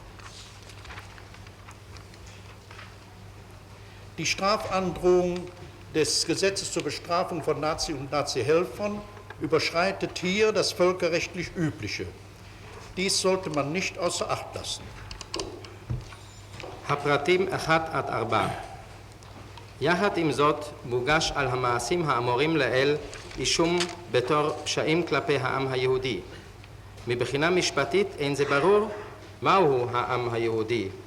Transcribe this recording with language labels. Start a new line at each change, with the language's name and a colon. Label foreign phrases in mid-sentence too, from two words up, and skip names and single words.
German: Die Strafandrohung des Gesetzes zur Bestrafung von Nazi- und Nazi-Helfern überschreitet hier das völkerrechtlich Übliche. Dies sollte man nicht außer Acht lassen.
Hebrew: הפרטים 1 עד 4. יחד עם זאת, מוגש על המעשים האמורים לעיל אישום בתור פשעים כלפי העם היהודי. מבחינה משפטית אין זה ברור מהו העם היהודי.